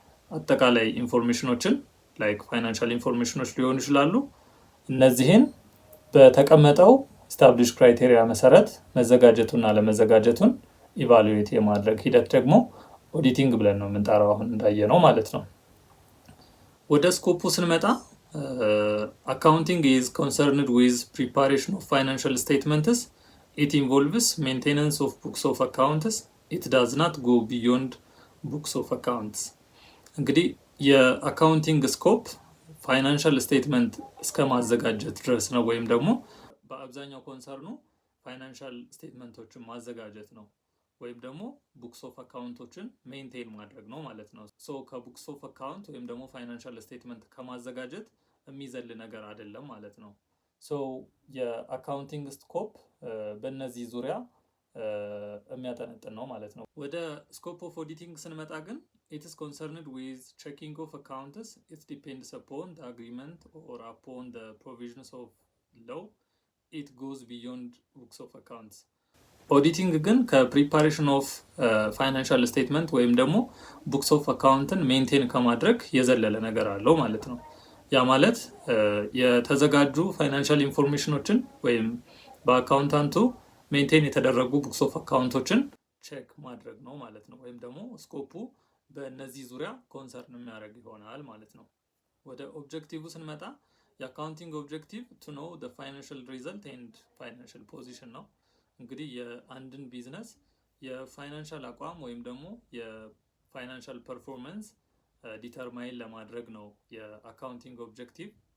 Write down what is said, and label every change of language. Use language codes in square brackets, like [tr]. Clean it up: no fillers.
[am] አጠቃላይ ኢንፎርሜሽኖችን ላይክ ፋይናንሻል ኢንፎርሜሽኖች ሊሆኑ ይችላሉ። እነዚህን በተቀመጠው ስታብሊሽ ክራይቴሪያ መሰረት መዘጋጀቱና ለመዘጋጀቱን ኢቫሉዌት የማድረግ ሂደት ደግሞ ኦዲቲንግ ብለን ነው የምንጠራው አሁን እንዳየነው ማለት ነው። ወደ ስኮፑ ስንመጣ አካውንቲንግ [en] is concerned with preparation of financial statements. It involves maintenance of books of accounts. It does not go beyond books of accounts. [am] እንግዲህ የአካውንቲንግ ስኮፕ ፋይናንሻል ስቴትመንት እስከ ማዘጋጀት ድረስ ነው፣ ወይም ደግሞ በአብዛኛው ኮንሰርኑ ፋይናንሻል ስቴትመንቶችን ማዘጋጀት ነው ወይም ደግሞ ቡክስ ኦፍ አካውንቶችን ሜንቴን ማድረግ ነው ማለት ነው። ሶ ከቡክስ ኦፍ አካውንት ወይም ደግሞ ፋይናንሻል ስቴትመንት ከማዘጋጀት የሚዘል ነገር አይደለም ማለት ነው። ሶ የአካውንቲንግ ስኮፕ በእነዚህ ዙሪያ የሚያጠነጥን ነው ማለት ነው። ወደ ስኮፕ ኦፍ ኦዲቲንግ ስንመጣ ግን [en] it is concerned with checking of accounts. It depends upon the agreement or upon the provisions of law. It goes beyond books of accounts. [am] ኦዲቲንግ ግን ከፕሪፓሬሽን ኦፍ ፋይናንሻል ስቴትመንት ወይም ደግሞ ቡክስ ኦፍ አካውንትን ሜንቴን ከማድረግ የዘለለ ነገር አለው ማለት ነው። ያ ማለት የተዘጋጁ ፋይናንሻል ኢንፎርሜሽኖችን ወይም በአካውንታንቱ ሜንቴን የተደረጉ ቡክስ ኦፍ አካውንቶችን ቼክ ማድረግ ነው ማለት ነው። ወይም ደግሞ ስኮፑ በእነዚህ ዙሪያ ኮንሰርን የሚያደርግ ይሆናል ማለት ነው። ወደ ኦብጀክቲቭ ስንመጣ የአካውንቲንግ ኦብጀክቲቭ [en] ቱ ኖው ዘ ፋይናንሻል ሪዘልት ኤንድ ፋይናንሻል ፖዚሽን [am] ነው። እንግዲህ የአንድን ቢዝነስ የፋይናንሻል አቋም ወይም ደግሞ የፋይናንሻል ፐርፎርማንስ ዲተርማይን ለማድረግ ነው የአካውንቲንግ ኦብጀክቲቭ።